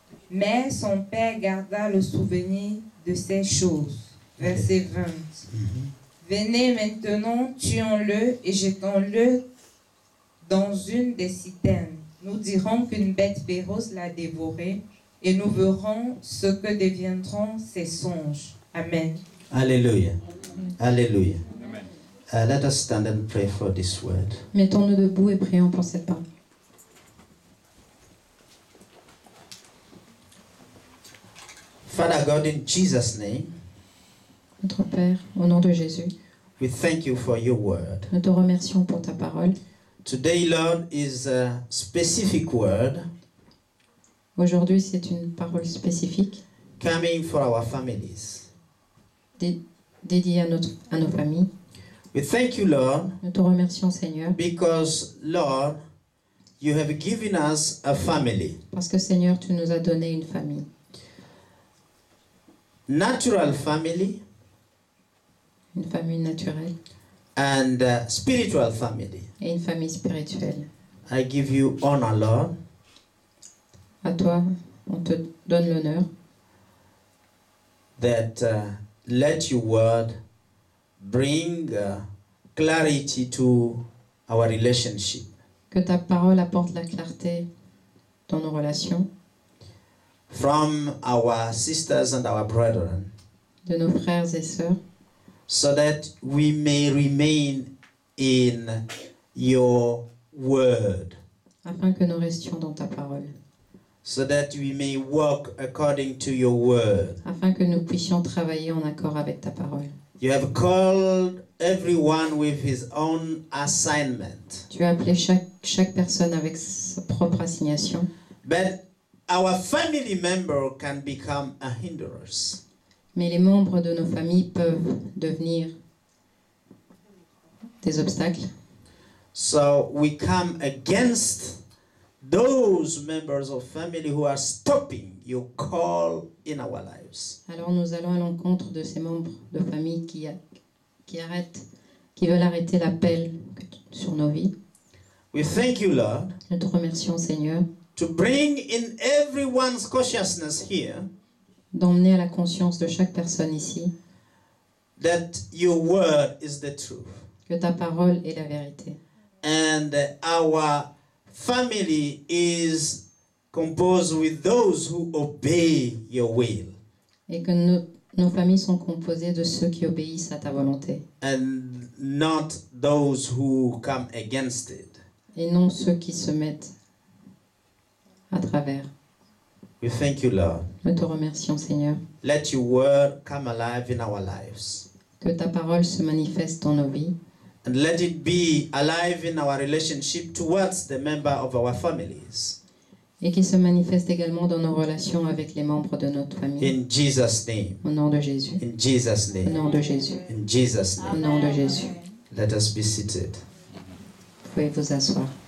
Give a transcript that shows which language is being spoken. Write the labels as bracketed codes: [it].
[fr] Mais son père garda le souvenir de ces choses. Verset 20. Venez maintenant, tuons-le et jetons-le dans une des citernes. Nous dirons qu'une bête féroce l'a dévoré et nous verrons ce que deviendront ses songes. Amen. Alléluia. Alléluia. [en] Let us stand and pray for this word. [fr] Mettons-nous debout et prions pour cette parole. [en] Father God, in Jesus' name, [fr] Notre Père, au nom de Jésus, [en] we thank you for your word. [fr] nous te remercions pour ta parole. [en] Today, Lord, is a specific word [fr] Aujourd'hui, c'est une parole spécifique [en] coming for our families. [fr] dédiée à nos familles. [en] We thank you, Lord, [fr] Nous te remercions, Seigneur, [en] because, Lord, you have given us a family. [fr] parce que, Seigneur, tu nous as donné une famille. [en] Natural family [fr] Une famille naturelle [en] and spiritual family. [fr] et une famille spirituelle. [en] I give you honor, Lord. [fr] À toi, on te donne l'honneur [en] That let your word bring clarity to our relationship. [fr] que ta parole apporte la clarté dans nos relations, [en] From our sisters and our brethren, [fr] de nos frères et sœurs, [en] so that we may remain in your word, [fr] afin que nous restions dans ta parole, [en] so that we may walk according to your word. [fr] afin que nous puissions travailler en accord avec ta parole. [en] You have called everyone with his own assignment, [fr] Tu as appelé chaque personne avec sa propre assignation, [en] but our family member can become a hindrance. [fr] mais les membres de nos familles peuvent devenir des obstacles. [en] So we come against those members of family who are stopping your call in our lives. [fr] Alors nous allons à l'encontre de ces membres de famille qui veulent arrêter l'appel sur nos vies. [en] We thank you, Lord, [fr] Nous te remercions, Seigneur, [en] to bring in everyone's consciousness here [fr] d'emmener à la conscience de chaque personne ici [en] that your word is the truth. [fr] que ta parole est la vérité. [en] And our family is composed with those who obey your will [fr] Et que nos familles sont composées de ceux qui obéissent à ta volonté [en] and not those who come against it. [fr] et non ceux qui se mettent à travers. [en] We thank you, Lord. [fr] Nous te remercions, Seigneur, [en] Let your word come alive in our lives. [fr] que ta parole se manifeste dans nos vies [en] And let it be alive in our relationship towards the member of our families. [fr] et qu'il se manifeste également dans nos relations avec les membres de notre famille. [en] In Jesus' name. [fr] Au nom de Jésus. [en] In Jesus' [fr] Au [en] name. [fr] nom de Jésus. [en] In Jesus' [fr] Au [en] name. [fr] nom de Jésus. [en] Let us be seated. [fr] Vous pouvez vous asseoir.